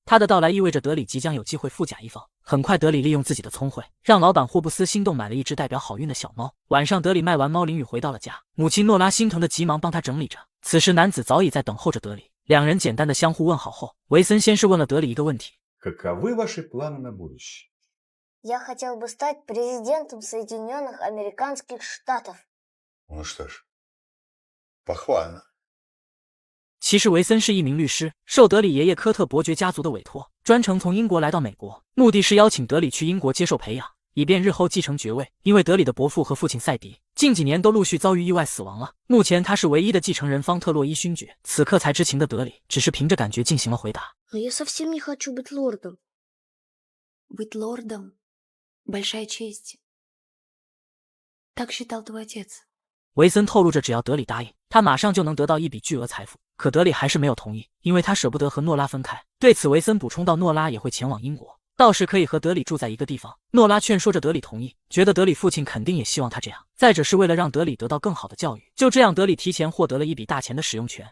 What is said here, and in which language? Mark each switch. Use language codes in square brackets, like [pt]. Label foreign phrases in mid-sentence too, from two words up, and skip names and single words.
[zh] 他的到来意味着德里即将有机会富甲一方。很快，德里利用自己的聪慧，让老板霍布斯心动买了一只代表好运的小猫。晚上，德里卖完猫淋雨回到了家，母亲诺拉心疼的急忙帮他整理着。此时，男子早已在等候着德里。两人简单的相互问好后，维森先是问了德里一个问题 [ru] ：Каковы ваши планы на будущее? Я хотел бы стать президентом Соединенных Американских Штатов. Ну что ж, похвально. [zh] 其实维森是一名律师，受德里爷爷科特伯爵家族的委托，专程从英国来到美国，目的是邀请德里去英国接受培养，以便日后继承爵位。因为德里的伯父和父亲赛迪近几年都陆续遭遇意外死亡了，目前他是唯一的继承人方特洛伊勋爵。此刻才知情的德里只是凭着感觉进行了回答。 [ru] Я совсем не хочу быть лордом. Быть лордом – большая честь. Так считал твой отец. [zh] 维森透露着，只要德里答应，他马上就能得到一笔巨额财富。可德里还是没有同意，因为他舍不得和诺拉分开。对此，维森补充到，诺拉也会前往英国，到时可以和德里住在一个地方。诺拉劝说着德里同意，觉得德里父亲肯定也希望他这样。再者是为了让德里得到更好的教育。就这样，德里提前获得了一笔大钱的使用权。